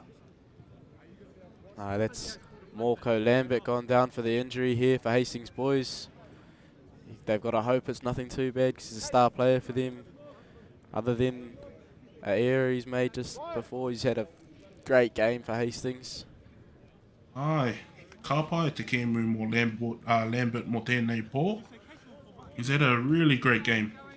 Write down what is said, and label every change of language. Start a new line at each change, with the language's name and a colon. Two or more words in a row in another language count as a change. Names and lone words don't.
English: That's Morko Lambert gone down for the injury here for Hastings Boys. They've got to hope it's nothing too bad because he's a star player for them. Other than an error he's made just before, he's had a great game for Hastings.
Māori: Ai, ka pai te Kemu mo Lambert mo tēnei pō.
English: He's had a really great game.